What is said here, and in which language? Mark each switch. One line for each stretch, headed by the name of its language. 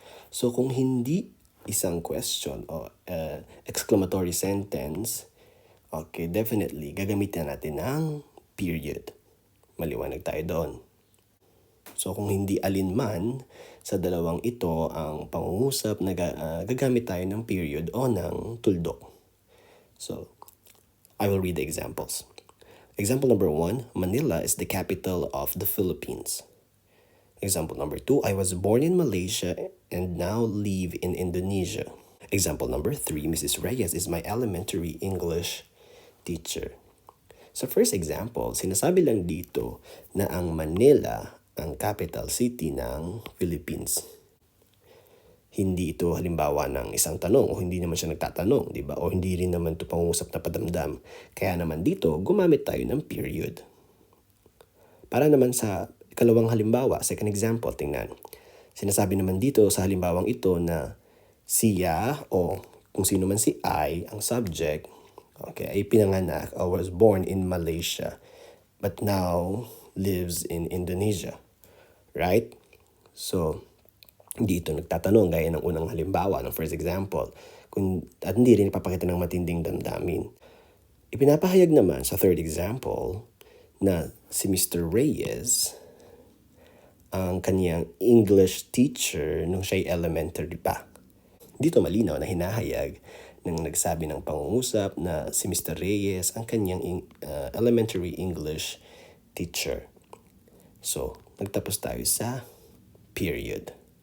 Filipino: So, kung hindi isang question o exclamatory sentence, okay, definitely, gagamitin natin ng period. Maliwanag tayo doon. So, kung hindi alinman sa dalawang ito ang pangungusap na gagamit tayo ng period o ng tuldok.
English: So, I will read the examples. Example number 1, Manila is the capital of the Philippines. Example number 2, I was born in Malaysia and now live in Indonesia. Example number 3, Mrs. Reyes is my elementary English teacher.
Filipino: Sa first example, sinasabi lang dito na ang Manila ang capital city ng Philippines. Hindi ito halimbawa ng isang tanong o hindi naman siya nagtatanong, di ba? O hindi rin naman ito pangungusap na padamdam. Kaya naman dito, gumamit tayo ng period. Para naman sa ikalawang halimbawa, second example, tingnan. Sinasabi naman dito sa halimbawang ito na siya o kung sino man si I, ang subject, okay, ay pinanganak
English: or was born in Malaysia but now lives in Indonesia.
Filipino: Right? So, hindi ito nagtatanong gaya ng unang halimbawa, ng first example, at hindi rin ipapakita ng matinding damdamin. Ipinapahayag naman sa third example na si Mr. Reyes ang kaniyang English teacher nung siya'y elementary pa. Dito malinaw na hinahayag ng nagsabi ng pangungusap na si Mr. Reyes ang kanyang elementary English teacher. So, nagtapos tayo sa period.